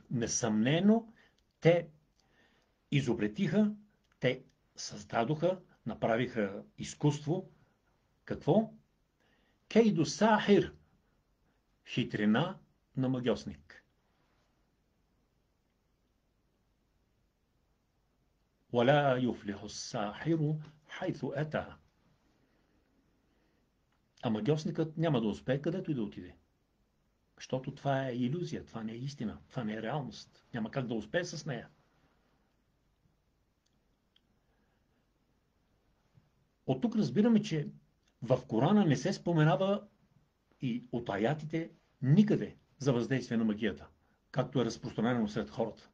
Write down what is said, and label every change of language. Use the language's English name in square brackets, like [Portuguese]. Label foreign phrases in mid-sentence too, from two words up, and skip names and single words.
[Bulgarian] Несъмнено, те изобретиха, те създадоха, направиха изкуство. Какво? [Arabic] كيد ساحر. [Bulgarian] Хитрина на магиосник. [Arabic] وَلَا يُفْلِحُ السَّاحِرُ حَيْثُ أَتَى. [Bulgarian] А магьосникът няма да успее където и да отиде. Защото това е илюзия, това не е истина, това не е реалност. Няма как да успее с нея. От тук разбираме, че в Корана не се споменава и от аятите никъде за въздействие на магията, както е разпространено сред хората.